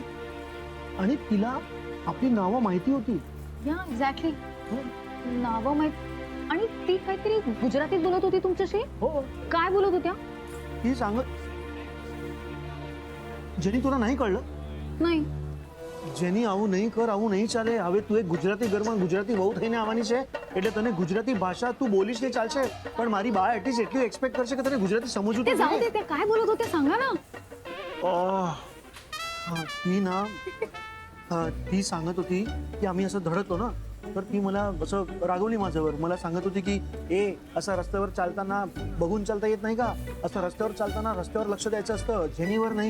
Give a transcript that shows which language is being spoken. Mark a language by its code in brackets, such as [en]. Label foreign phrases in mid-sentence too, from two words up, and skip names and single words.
[mr] आणि तिला आपली नावं माहिती होती. [en] yeah exactly, [mr] नावं माहित. आणि ती काहीतरी गुजरातीत बोलत होती तुमच्याशी. हो, काय बोलत होत्या? ती सांगत. जेनी, तुला नाही कळलं? नाही. [gu] જેની આવું નહીં કર, આવું નહીં ચાલે. હવે તું એક ગુજરાતી ઘરમાં ગુજરાતી વહુ થઈને આવવાની છે એટલે તને ગુજરાતી ભાષા તું બોલીશ નહીં ચાલશે, પણ મારી બા એટલીસ્ટ એટલું એક્સપેક્ટ કરશે કે તને ગુજરાતી સમજવું [mr] ते [gu] તો [mr] जाऊ [gu] જોઈએ. [mr] दे, ते काय बोलत होते सांगा ना. ती ना, ती सांगत होती की आम्ही असं धडकतो ना, तर ती मला असं रागवली माझ्यावर. मला सांगत होती की ए, असं रस्त्यावर चालताना बघून चालता येत नाही का? असं रस्त्यावर चालताना रस्त्यावर लक्ष द्यायचं असतं, जेनीवर नाही.